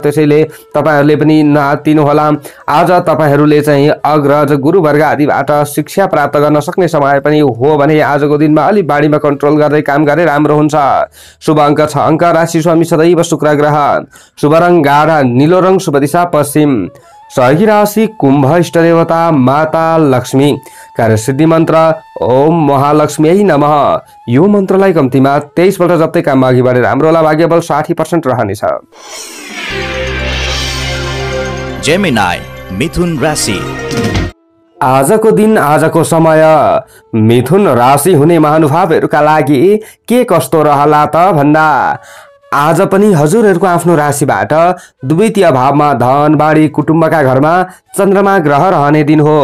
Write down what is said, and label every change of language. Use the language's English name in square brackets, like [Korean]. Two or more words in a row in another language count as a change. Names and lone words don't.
[Nepali] त्यसैले तपाईहरूले पनि नआत्तिनु होला। आज तपाईहरूले चाहिँ अग्रज गुरुवर्ग आदिबाट शिक्षा प्राप्त गर्न सक्ने समय पनि हो भने आजको दिनमा अलि बाढीमा कन्ट्रोल गर्दै काम गरे राम्रो हुन्छ। शुभ अङ्क 6 अङ्क, राशि स्वामी सदैव शुक्र ग्रह, शुभ रङ गाढा नीलो रङ, शुभ दिशा पश्चिम, सहयोगी राशि कुम्भ, इष्ट देवता माता लक्ष्मी, कार्यसिद्धि मन्त्र [Sanskrit] ओम महालक्ष्मी नमः। [Nepali] यो मन्त्रलाई कम्तीमा 23 पल्ट जप्दै काममा अघि बढेर हाम्रो होला। भाग्यबल 60% रहनेछ। जेमिनाई मिथुन राशि। आजको दिन आजको समय मिथुन राशि हुने महानुभावहरूका लागि के कस्तो रहला त भन्दा आज पनि हजुरहरूको आफ्नो राशिबाट द्वितीय भावमा धन बाढी कुटुम्बका घरमा चन्द्रमा ग्रह रहने दिन हो।